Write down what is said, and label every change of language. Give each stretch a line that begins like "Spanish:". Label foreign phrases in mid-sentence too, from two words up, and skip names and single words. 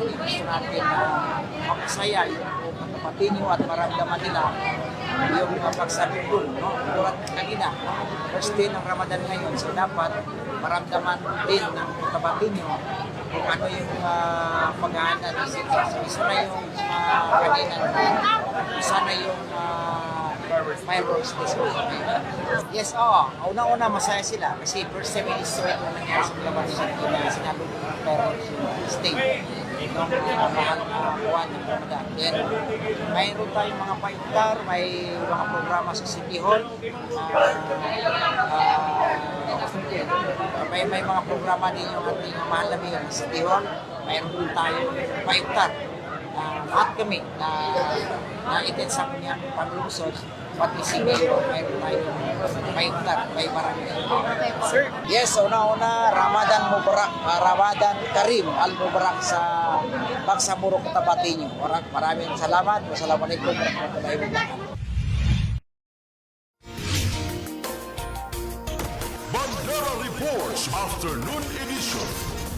Filipino: Gusto natin makasaya yung Cotabato at maramdaman nila yung pagsalubong, tulad kanina,
English: first day
Filipino: ng Ramadan ngayon, so dapat maramdaman din ng Cotabato kung ano yung paghahanda ng city. So isa na yung kanina, isa na yung
English: fireworks display.
Filipino: Yes, una-una masaya sila kasi
English: first time in history
Filipino: na nangyari sa Cotabato City na sinalubong ng
English: fireworks state
Filipino: ng mahal na buwan ng Ramadan. Then, mayroon tayong mga paiktar, may mga programa sa City Hall. May mga programa din yung ating mahal na mayor sa City Hall. Mayroon tayong paiktar. Lahat kami na itin sa kanyang panlungsod, pati si Mayor, mayroon tayong paiktar, may barangay. Sir. Yes, una-una,
Arabic: رمضان مبارك، رمضان كريم المبارك sa Bangsamoro Cotabato.
Filipino: Maraming salamat.
Arabic: والسلام عليكم ورحمة الله وبركاته.
English: Bandera Reports Afternoon Edition.